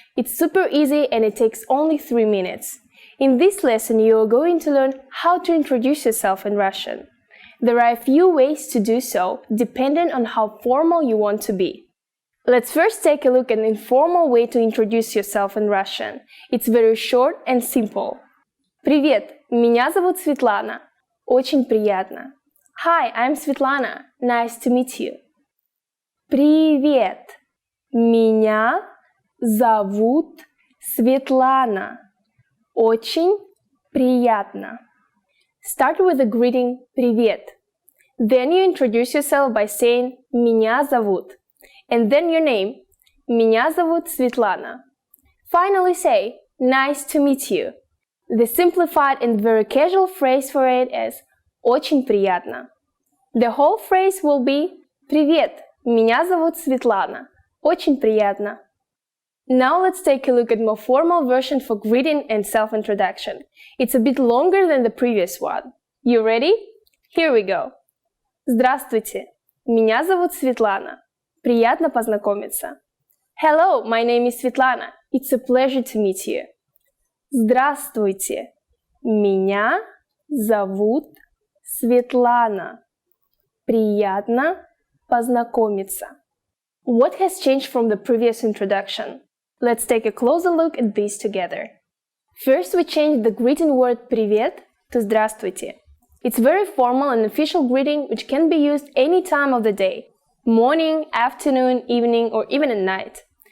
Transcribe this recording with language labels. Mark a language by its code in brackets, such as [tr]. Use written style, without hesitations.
[en] It's super easy and it takes only 3 minutes. In this lesson, you are going to learn how to introduce yourself in Russian. There are a few ways to do so, depending on how formal you want to be. Let's first take a look at an informal way to introduce yourself in Russian. It's very short and simple. [ru] Привет, меня зовут Светлана. Очень приятно. [en] Hi, I'm Svetlana. Nice to meet you. [ru] Привет, меня зовут Светлана. Очень приятно. [en] Start with the greeting «Привет». Then you introduce yourself by saying [ru] «Меня зовут». [en] And then your name [ru] «Меня зовут Светлана». [en] Finally say «Nice to meet you». The simplified and very casual phrase for it is [ru] «Очень приятно». [en] The whole phrase will be [ru] «Привет, меня зовут Светлана. Очень приятно». [en] Now let's take a look at more formal version for greeting and self-introduction. It's a bit longer than the previous one. You ready? Here we go. [ru] Здравствуйте, меня зовут Светлана. Приятно познакомиться. [en] Hello, my name is Svetlana. It's a pleasure to meet you. [ru] Здравствуйте, меня зовут Светлана. Приятно познакомиться. [en] What has changed from the previous introduction? Let's take a closer look at these together. First, we changed the greeting word «привет» to «здравствуйте». It's very formal and official greeting which can be used any time of the day, morning, afternoon, evening, or even at night.